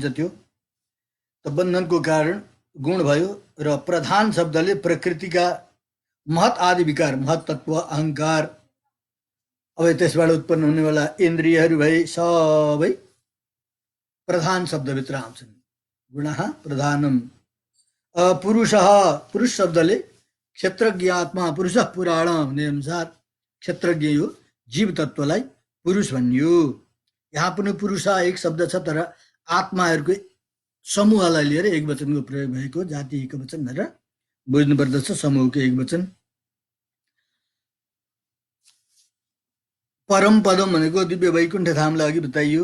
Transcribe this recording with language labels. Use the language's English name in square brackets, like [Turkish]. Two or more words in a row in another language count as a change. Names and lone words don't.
[Nepali] त्यो त बन्धनको कारण गुण भयो। र प्रधान शब्दले प्रकृतिका महत आदि विकार, महत तत्व, अहङ्कार, अब त्यसबाट उत्पन्न हुनेवाला इन्द्रियहरू भए सबै प्रधान शब्दभित्र आउँछन्। [Sanskrit] गुणः प्रधानम। [Nepali] पुरुषः, पुरुष शब्दले क्षेत्रज्ञ आत्मा पुरुषः पुराण भन्ने अनुसार क्षेत्रज्ञ यो जीव तत्त्वलाई पुरुष भनियो। यहाँ पनि पुरुष एक शब्द छ, तर आत्माहरूको समूहलाई लिएर एक वचनको प्रयोग भएको, जाति एक वचन भनेर बुझ्नुपर्दछ, समूहको एक वचन। [Sanskrit] परम पदम [Nepali] भनेको दिव्य वैकुण्ठ धामलाई अघि बताइयो।